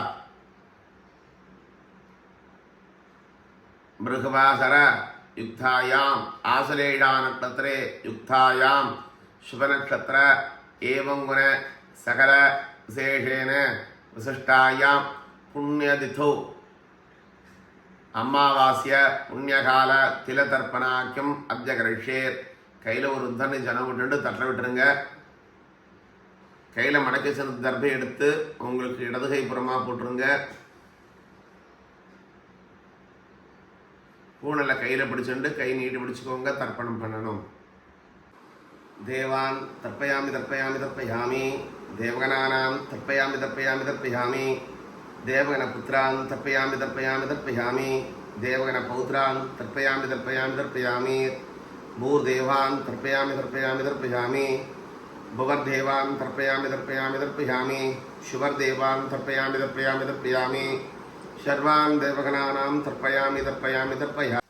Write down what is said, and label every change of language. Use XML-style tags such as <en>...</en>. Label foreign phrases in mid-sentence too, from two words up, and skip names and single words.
<sa>बृहवासर युक्तायाम् आश्लेषा नक्षत्रे युक्तायां शुभनक्षत्र एवं गुण सकल विशेषेण विशिष्टायां पुण्यतिथौ अमावास्य पुण्यकाल तिलतर्पणाख्यम अद्य करिष्येत्.</sa> <ta>கையில் ஒரு உத்தரணி ஜலம் விட்டுட்டு தட்ட விட்டுருங்க. கையில் மடக்கி சென்ற தர்பை எடுத்து உங்களுக்கு இடது கை புறமாக போட்டுருங்க. பூனலை கையில் பிடிச்சுட்டு கை நீட்டி பிடிச்சிக்கோங்க. தர்ப்பணம் பண்ணணும்.</ta> <sa>देवान् तर्पयामि तर्पयामि तर्पयामि देवगणानां तर्पयामि तर्पयामि तर्पयामि देवगणपुत्रान् तर्पयामि तर्पयामि तर्पयामि देवगणपौत्रान् तर्पयामि तर्पयामि तर्पयामि भूर्देवान् तर्पयामि तर्पयामि तर्पयामि भुवर्देवान् तर्पयामि तर्पयामि तर्पयामि शुभर्देवान् तर्पयामि तर्पयामि तर्पयामि सर्वान् देवगणानां तर्पयामि तर्पयामि तर्पयामि.</sa>